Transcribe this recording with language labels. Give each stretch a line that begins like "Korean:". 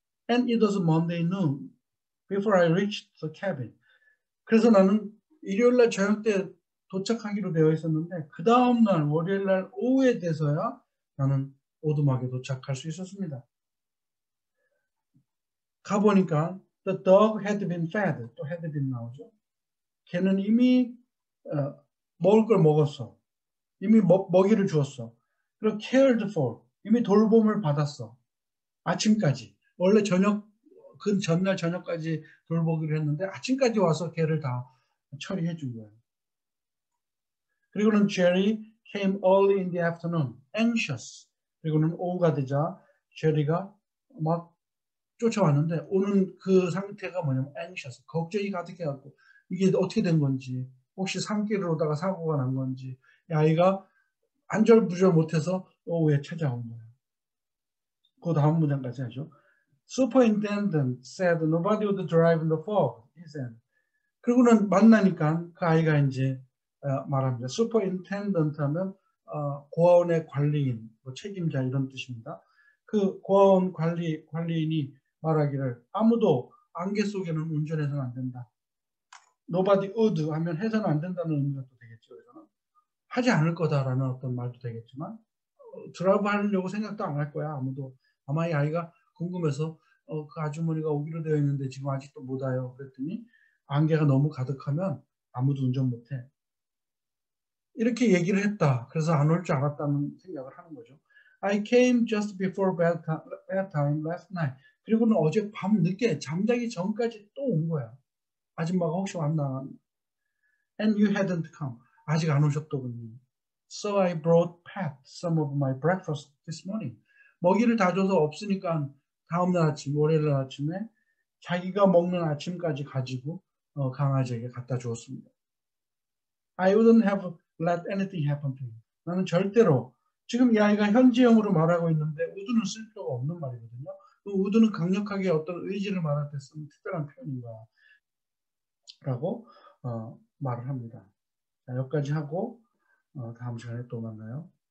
English: And it was Monday noon before I reached the cabin.
Korean: 그래서 나는 일요일날 저녁 때 도착하기로 되어 있었는데 그 다음날 월요일날 오후에 돼서야 나는 오두막에 도착할 수 있었습니다. 가보니까
English: the dog had been fed.
Korean: 또 had been 나오죠. 걔는 이미 먹을 걸 먹었어. 이미 먹이를 주었어. 그리고
English: cared for.
Korean: 이미 돌봄을 받았어. 아침까지. 원래 그 전날 저녁까지 돌보기로 했는데 아침까지 와서 걔를 다 처리해 준 거예요. 그리고는
English: Jerry came early in the afternoon, anxious.
Korean: 그리고는 오후가 되자 제리가 막 쫓아왔는데 오는 그 상태가 뭐냐면 anxious, 걱정이 가득해갖고 이게 어떻게 된 건지, 혹시 산길을 오다가 사고가 난 건지, 이 아이가 안절부절 못해서 오후에 찾아온 거예요. 그 다음 문장까지 하죠.
English: Superintendent said nobody would drive in the fog. He said.
Korean: 그리고는 만나니까 그 아이가 이제 말합니다. Superintendent 하면 고아원의 관리인, 뭐 책임자 이런 뜻입니다. 그 고아원 관리인이 말하기를 아무도 안개 속에는 운전해서는 안 된다. Nobody would 하면 해서는 안 된다는 의미가 또 되겠죠. 그래서는 하지 않을 거다라는 어떤 말도 되겠지만 드라이브 하려고 생각도 안 할 거야. 아무도. 아마 이 아이가 궁금해서 그 아주머니가 오기로 되어 있는데 지금 아직도 못 와요. 그랬더니 안개가 너무 가득하면 아무도 운전 못해. 이렇게 얘기를 했다. 그래서 안 올 줄 알았다는 생각을 하는 거죠.
English: I came just before bedtime last night.
Korean: 그리고는 어제 밤 늦게 잠자기 전까지 또 온 거야. 아줌마가 혹시 왔나?
English: And you hadn't come.
Korean: 아직 안 오셨더군요.
English: So I brought Pat some of my breakfast this morning.
Korean: 먹이를 다 줘서 없으니까 다음날 아침, 월요일 아침에 자기가 먹는 아침까지 가지고 강아지에게 갖다 주었습니다.
English: I wouldn't have let anything happen to him.
Korean: 나는 절대로 지금 이 아이가 현지형으로 말하고 있는데 would는 쓸 필요가 없는 말이거든요. 그 would는 강력하게 어떤 의지를 말할 때 쓰는 특별한 표현인가 라고 말을 합니다. 자, 여기까지 하고 다음 시간에 또 만나요.